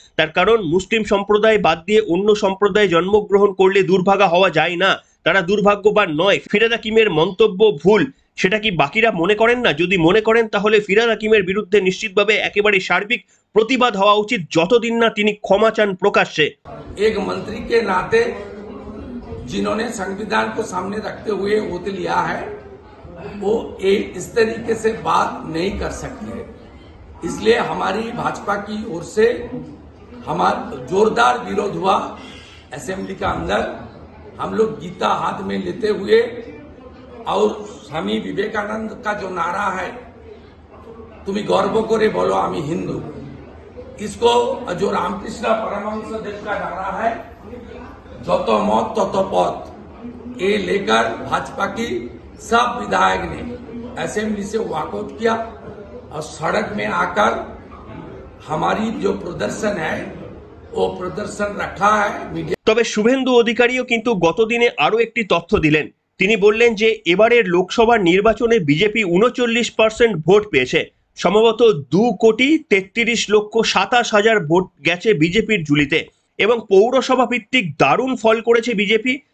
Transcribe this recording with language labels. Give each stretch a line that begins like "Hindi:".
Bangla: তার কারণ মুসলিম সম্প্রদায় বাদ দিয়ে অন্য সম্প্রদায়ে জন্মগ্রহণ করলে দুর্ভাগা হওয়া যায় না, তারা দুর্ভাগ্যবান নয়। ফিরহাদ হাকিমের মন্তব্য ভুল, সেটা কি বাকিরা মনে করেন না? যদি মনে করেন তাহলে ফিরহাদ হাকিমের বিরুদ্ধে নিশ্চিতভাবে একেবারে সার্বিক প্রতিবাদ হওয়া উচিত যতদিন না তিনি ক্ষমা চান প্রকাশ্যে।
Hindi: एक मंत्री के नाते जिन्होंने संविधान को सामने रखते हुए ओथ लिया है, वो इस तरीके से बात नहीं कर सकती है। इसलिए हमारी भाजपा की ओर से हमारा जोरदार विरोध हुआ। असेंबली का अंदर हम लोग गीता हाथ में लेते हुए और स्वामी विवेकानंद का जो नारा है, तुम्हें
Bangla: गर्व करे बोलो आमी हिंदू,
Hindi: इसको जो रामकृष्ण परमहंस देव का नारा है,
Bangla: जतो मत ततो पथ,
Hindi: ये लेकर भाजपा की सब विधायक ने असेंबली से वॉकआउट किया और सड़क में आकर हमारी जो प्रदर्शन है वो प्रदर्शन रखा है।
Bangla: তবে শুভেন্দু অধিকারীও কিন্তু গতদিনে আরো একটি তথ্য দিলেন। তিনি বললেন যে এবারের লোকসভা নির্বাচনে বিজেপি 39% ভোট পেয়েছে, সম্ভবত 2,33,27,000 ভোট গেছে বিজেপির ঝুলিতে এবং পৌরসভা ভিত্তিক দারুণ ফল করেছে বিজেপি।